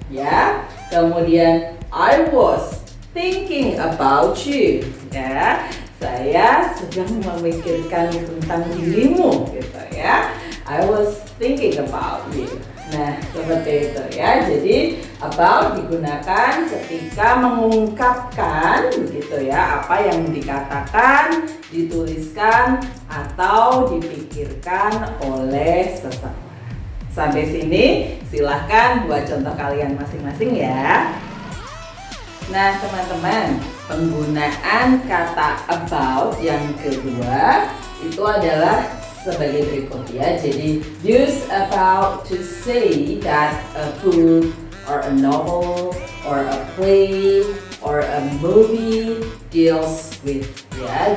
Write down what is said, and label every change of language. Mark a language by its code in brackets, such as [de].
[id] Ya, kemudian [en] I was thinking about you. [id] Ya, saya sedang memikirkan tentang dirimu, gitu ya. [en] I was thinking about you. [id] Nah, seperti itu ya. Jadi about digunakan ketika mengungkapkan begitu ya, apa yang dikatakan, dituliskan, atau dipikirkan oleh seseorang. Sampai sini silahkan buat contoh kalian masing-masing ya. Nah, teman-teman, penggunaan kata about yang kedua itu adalah sebagai berikut ya. [en] Jadi use about to say that a book or a novel or a play or a movie deals with ya.